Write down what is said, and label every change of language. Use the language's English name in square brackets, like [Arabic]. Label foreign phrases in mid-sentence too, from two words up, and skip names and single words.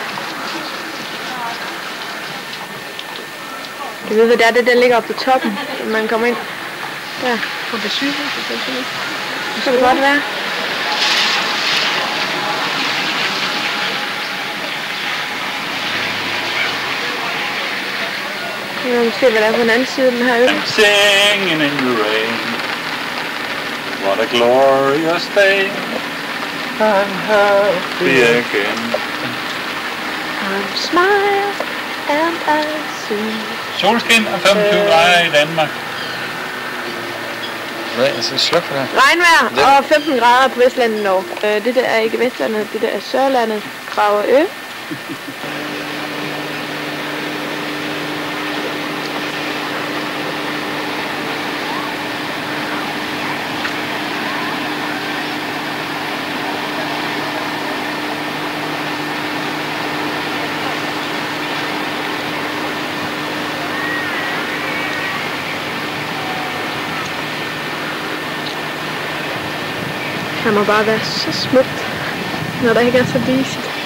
[Danish] Jeg ved, hvad det er, det der ligger oppe på toppen, når man kommer ind. Der, på besøghuset. Så kan det godt være. Jeg må se, hvad der er på den anden side af den her øl. [English] Singing in the rain. What a glorious day. I'm happy again. I'm smile and I see. [Danish] Solskin og 25 grader i Danmark. Hvad? Jeg skal slukke for det. Regnvejr og 15 grader på Vestlandet Norge. Det der er ikke Vestlandet, det der er Sørlandet, Kragerø. Det må bare være så smukt, når der ikke er så disigt.